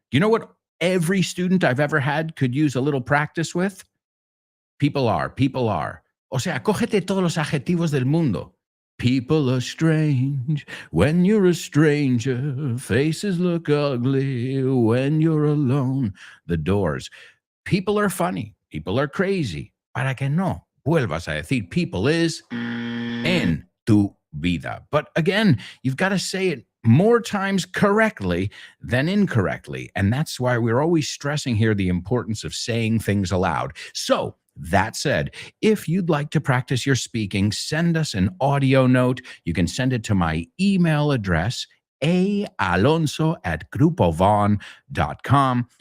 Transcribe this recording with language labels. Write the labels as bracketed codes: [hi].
[en] You know what every student I've ever had could use a little practice with? People are. [es] O sea, cógete todos los adjetivos del mundo. [en] People are strange when you're a stranger. Faces look ugly when you're alone. The Doors. People are funny. People are crazy. [es] Para que no vuelvas a decir [en] people is [es] en tu vida. [en] But again, you've got to say it more times correctly than incorrectly. And that's why we're always stressing here the importance of saying things aloud. So that said, if you'd like to practice your speaking, send us an audio note. You can send it to my email address, aalonso@grupovon.com.